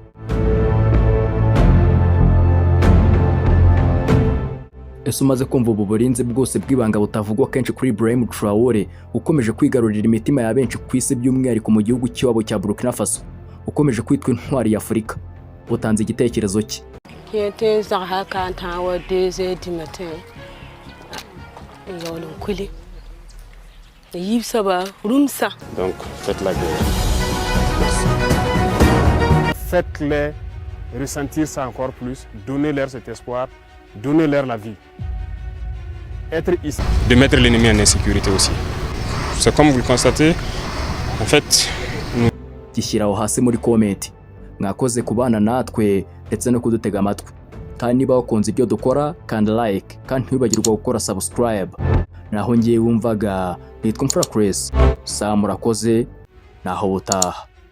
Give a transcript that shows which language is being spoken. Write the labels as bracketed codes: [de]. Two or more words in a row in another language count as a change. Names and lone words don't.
[rw] Ese umaze kumva ubu burinzi bwose bw'ibanga butavugwa kenshi kuri Ibrahim Traoré ukomeje kwigarurira imitima ya benshi ku isi, by'umwihariko mu gihugu cy'iwabo cya Burkina Faso, ukomeje kwitwa intwari ya Afurika, utanze igitekerezo cye. [fr] Donc faites la guerre. Faites-les ressentir ça encore plus, donnez-leur cet espoir, donnez-leur la vie. Être ici, de mettre l'ennemi en insécurité aussi. C'est comme vous le constatez, en fait, [rw] gishyiraho hasi muri comment. Mwakoze kubana natwe ndetse no kudutega amatwi. Kandi niba wakunze ibyo dukora, kanda like, kandi ntibagirwa gukora subscribe. Naho ngiye wumvaga nitwa Imfura Chris. Murakoze, naho butaha.